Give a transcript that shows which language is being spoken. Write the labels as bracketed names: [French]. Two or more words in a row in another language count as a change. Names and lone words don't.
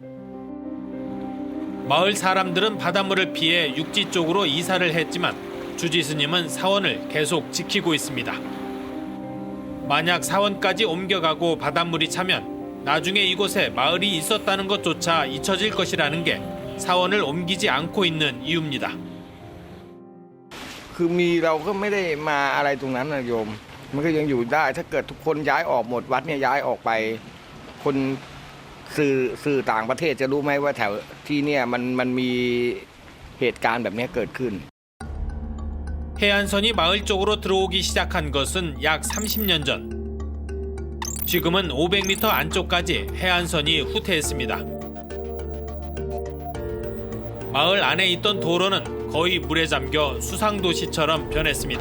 [Korean] 마을 사람들은 바닷물을 피해 육지 쪽으로 이사를 했지만 주지 스님은 사원을 계속 지키고 있습니다. 만약 사원까지 옮겨가고 바닷물이 차면 나중에 이곳에 마을이 있었다는 것조차 잊혀질 것이라는 게 사원을 옮기지 않고 있는 이유입니다. [Thai] คือมีเราก็ไม่ได้มาอะไรตรงนั้นนะโยมมันก็ยังอยู่ได้ถ้าเกิดทุกคนย้ายออกหมดวัดเนี่ยย้ายออกไปคนสื่อต่างประเทศจะรู้ไหมว่าแถวที่เนี่ยมันมีเหตุการณ์แบบนี้เกิดขึ้น [Korean] 해안선이 마을 쪽으로 들어오기 시작한 것은 약 30년 전. 지금은 500m 안쪽까지 해안선이 후퇴했습니다. 마을 안에 있던 도로는 거의 물에 잠겨 수상도시처럼 변했습니다.